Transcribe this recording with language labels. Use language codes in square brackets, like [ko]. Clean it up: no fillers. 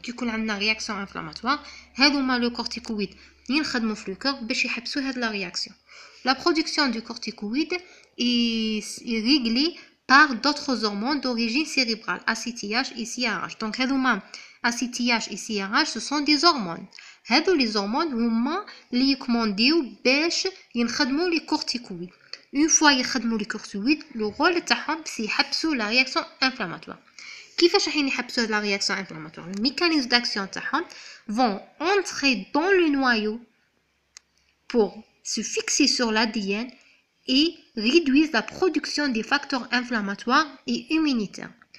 [ar] كيكون عندنا [fr] réaction inflammatoire [ar] هذوما [fr] le corticoïde [ar] ينخدموا في [fr] le corps [ar] باش يحبسوا هاد [fr] la réaction. La production du corticoïde est réglée par d'autres hormones d'origine cérébrale, ACTH et CRH. Donc, ACTH et CRH, ce sont des hormones. Les hormones [ar] هما اللي يكمونديو باش ينخدموا [fr] les corticoïdes. Une fois [ar] يخدموا [fr] les corticoïdes, le rôle [ar] تاعهم [fr] c'est [ar] يحبسوا [fr] la réaction inflammatoire. [ar] كيفاش راح يحبسوا [fr] la réaction inflammatoire? Le mécanisme d'action [ar] تاعهم [fr] vont entrer dans le noyau pour se fixer sur l'ADN et réduisent la production des facteurs inflammatoires et immunitaires.